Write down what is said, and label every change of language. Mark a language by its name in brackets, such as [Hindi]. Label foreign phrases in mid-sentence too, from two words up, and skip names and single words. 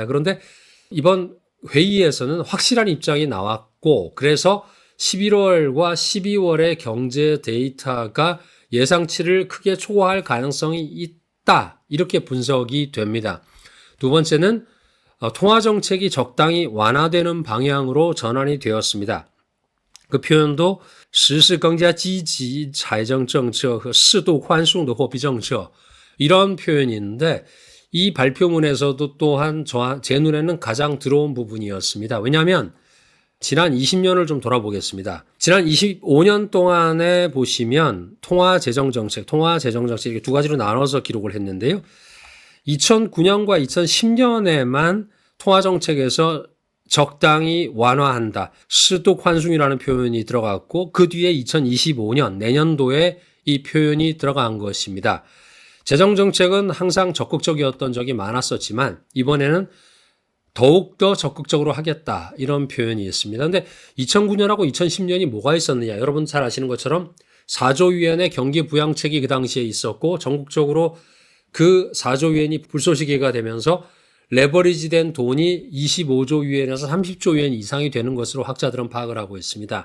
[Korean] 그런데 이번 회의에서는 확실한 입장이 나왔고, 그래서 11월과 12월의 경제 데이터가 예상치를 크게 초과할 가능성이 있다, 이렇게 분석이 됩니다. 두 번째는 통화정책이 적당히 완화되는 방향으로 전환이 되었습니다. 그 표현도 [Chinese] 实施更加积极财政政策和适度宽松的货币政策, [Korean] 이런 표현인데, 이 발표문에서도 또한 제 눈에는 가장 들어온 부분이었습니다. 왜냐하면 지난 20년을 좀 돌아보겠습니다. 지난 25년 동안에 보시면 통화재정정책 이렇게 두 가지로 나눠서 기록을 했는데요. 2009년과 2010년에만 통화정책에서 적당히 완화한다, [Chinese] 适度宽松 [Korean] 이라는 표현이 들어갔고, 그 뒤에 2025년 내년도에 이 표현이 들어간 것입니다. 재정정책은 항상 적극적이었던 적이 많았었지만 이번에는 더욱더 적극적으로 하겠다, 이런 표현이 있습니다. 그런데 2009년하고 2010년이 뭐가 있었느냐, 여러분 잘 아시는 것처럼 4조 위안의 경기 부양책이 그 당시에 있었고, 전국적으로 그 4조 위안이 불쏘시개가 되면서 레버리지된 돈이 25조 위안에서 30조 위안 이상이 되는 것으로 학자들은 파악을 하고 있습니다.